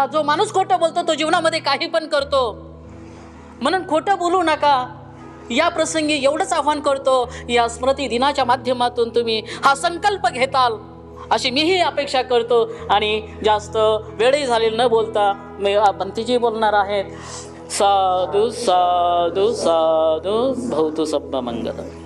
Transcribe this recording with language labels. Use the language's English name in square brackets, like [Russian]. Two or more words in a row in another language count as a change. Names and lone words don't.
[Marathi] जो माणूस खोटं बोलतो तो जीवनामध्ये काही पण करतो, म्हणून खोटं बोलू नका. या प्रसंगी एवढंच आव्हान करतो. या स्मृती दिनाच्या माध्यमातून तुम्ही हा संकल्प घेताल अशी मीही अपेक्षा करतो. आणि जास्त वेळही झालेली न बोलता मी बंतीजी बोलणार आहेत. [Pali] साधू साधू साधू भवतु सब्ब मंगल.